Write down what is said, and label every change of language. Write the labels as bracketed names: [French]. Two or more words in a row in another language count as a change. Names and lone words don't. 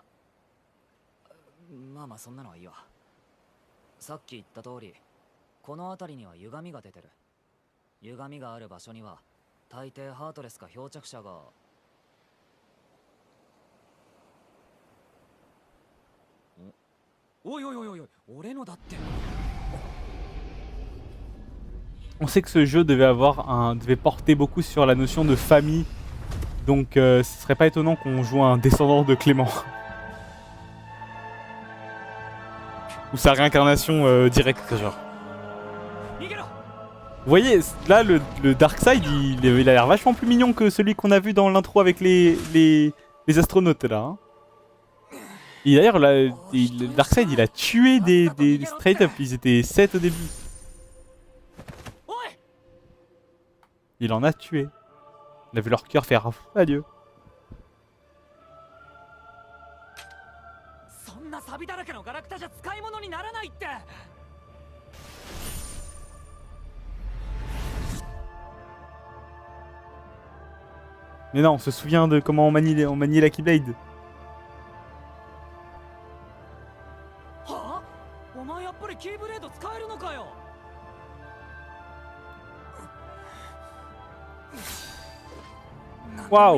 [Japanese] まあまあそんなのはいいわ。さっき言った通り、この辺りには歪みが出てる。歪みがある場所には大抵ハートレスか漂着者が。おいおいおいおい、俺のだって。 [French] On sait que ce jeu devait porter beaucoup sur la notion de famille, donc ce serait pas étonnant qu'on joue un descendant de Clément. Ou sa réincarnation directe, genre. Vous voyez, là, le Darkseid, il a l'air vachement plus mignon que celui qu'on a vu dans l'intro avec les astronautes, là. Hein. Et d'ailleurs, le Darkseid, il a tué des [English] straight up. [French] Ils étaient 7 au début. Il en a tué. Il a vu leur cœur faire adieu. [Japanese] そんな錆だらけのガラクタじゃ使い物にならないって。 [French] Mais non, on se souvient de comment on maniait la Keyblade. [Japanese] はあ、お前やっぱりキーブレード使えるのかよ。 [French] Waouh!